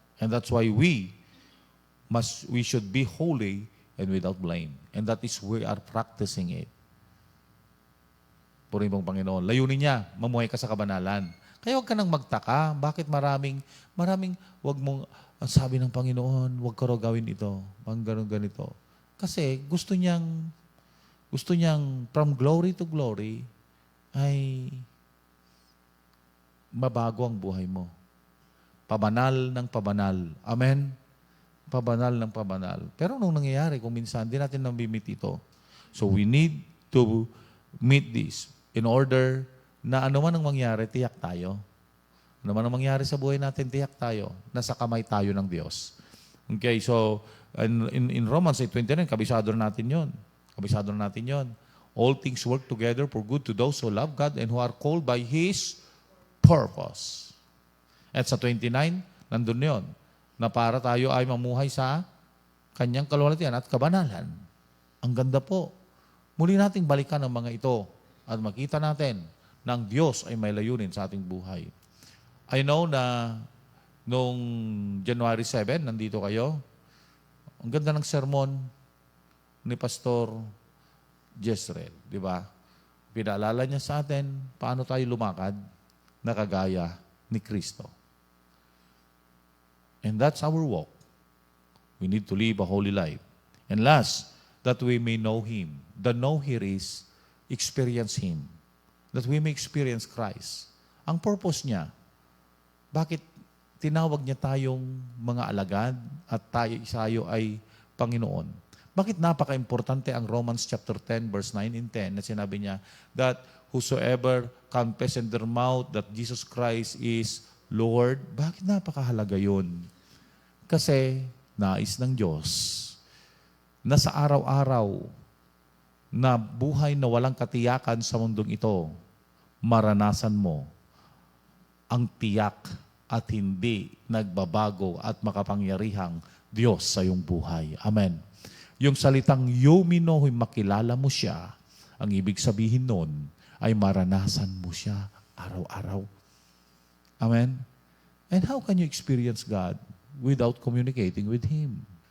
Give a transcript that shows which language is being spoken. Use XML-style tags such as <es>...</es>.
<en>And that's why we should be holy and without blame. And that is we are practicing it.</en> <tl>Purihin mong Panginoon. Layunin niya, mamuhay ka sa kabanalan. Kaya huwag ka nang magtaka. Bakit maraming, huwag mong, ang sabi ng Panginoon, huwag ka raw gawin ito. Ang ganito. Kasi gusto niyang</tl> <en>from glory to glory,</en> <tl>ay mabago ang buhay mo. Pabanal ng pabanal. Amen? Pabanal ng pabanal. Pero nung nangyayari, kung minsan, di natin nabimit ito.</tl> <en>So we need to meet this in order</en> <tl>na ano man ang mangyari, tiyak tayo. Ano man ang mangyari sa buhay natin, tiyak tayo. Nasa kamay tayo ng Diyos. Okay, so in Romans 8:29, kabisado natin yon. Kabisado natin yon.</tl> <en>All things work together for good to those who love God and who are called by His purpose.</en> <tl>At sa 29, nandun yon, na para tayo ay mamuhay sa Kanyang kaluwalhatian at kabanalan. Ang ganda po. Muli nating balikan ang mga ito at makita natin na ang Diyos ay may layunin sa ating buhay.</tl> <en>I know</en> <tl>na noong January 7, nandito kayo. Ang ganda ng sermon ni Pastor Jezreel, di ba? Pinaalala niya sa atin paano tayo lumakad na kagaya ni Kristo.</tl> <en>And that's our walk. We need to live a holy life. And last, that we may know Him. The know here is experience Him. That we may experience Christ.</en> <tl>Ang purpose niya, bakit tinawag niya tayong mga alagad at tayo ay Panginoon? Bakit napaka-importante ang Romans chapter 10 verse 9 and 10 na sinabi niya</tl> <en>that whosoever confess in their mouth that Jesus Christ is Lord?</en> <tl>Bakit napakahalaga yun? Kasi nais ng Diyos na sa araw-araw na buhay na walang katiyakan sa mundong ito, maranasan mo ang tiyak at hindi nagbabago at makapangyarihang Diyos sa iyong buhay. Amen. Yung salitang yumino, makilala mo siya, ang ibig sabihin nun ay maranasan mo siya araw-araw. Amen.</tl> <en>And how can you experience God without communicating with Him?</en>